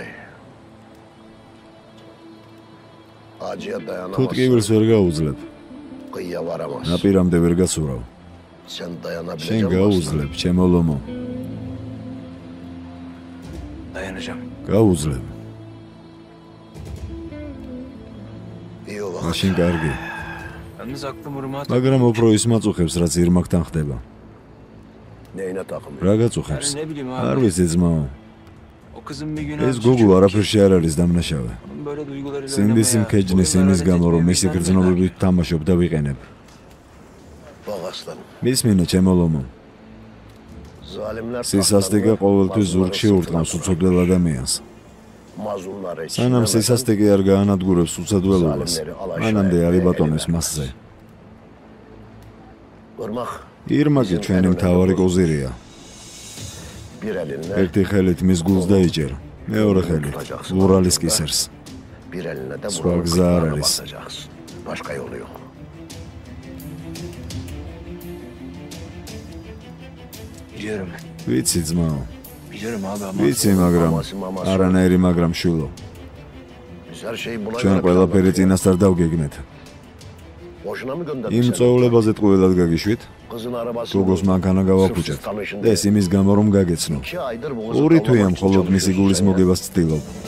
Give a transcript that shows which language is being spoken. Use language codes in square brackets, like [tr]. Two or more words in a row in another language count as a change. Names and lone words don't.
[ka] თუ ტკივილს ვერ გაუძლებ, ნაპირამდე ვერ გაცურავ. შენ გაუძლებ, ჩემო ლომო. [tr] Dayanacağım. [ka] გაუძლებ. მაშინ კარგი. [tr] Yalnız aklım ırmağa [ka] მაგრამ უფრო ის მაწუხებს, რაც ირმაკთან ხდება. რა გაწუხებს? [tr] Ne bileyim [ka] არ [tr] abi. [ka] ვიცი ძმაო. [tr] O kızın bir günü [ka] ეს გოგო არაფერში არ არის დამნაშავე. [tr] böyle duyguları [ka] სინდის იმქეჯნის იმის გამო, რომ მისი გრძნობებით თამაშობ და ვიყენებ. მისმინე ჩემო ლომო. სისასტიკე ყოველთვის ზურგში ურტყავს უცოდველ ადამიანს. სანამ სისასტიკე არ გაანადგურებს უცოდველობას, მანამდე არ იბატონებს მასზე. ირმაკი ჩვენი მთავარი კოზირია. ერთი ხელით მის გულს დაიჭერ, მეორე ხელით ურალის კისერს. სხვა გზა არ არის. [tr] Biliyorum. [ka] ვიცი ძმაო, [tr] Biliyorum abi ama [ka] ვიცი, მაგრამ არანაირი მაგრამ შვილო. ჩვენ ყველაფერი წინასწარ დავგეგმეთ. იმ წვეულებაზე ტყუილად გაგიშვით? გოგოს მანქანა გავაფუჭეთ და ეს იმის გამო რომ გაგეცნო. 2 თვეა მხოლოდ მისი გულის მოგებას ვცდილობ.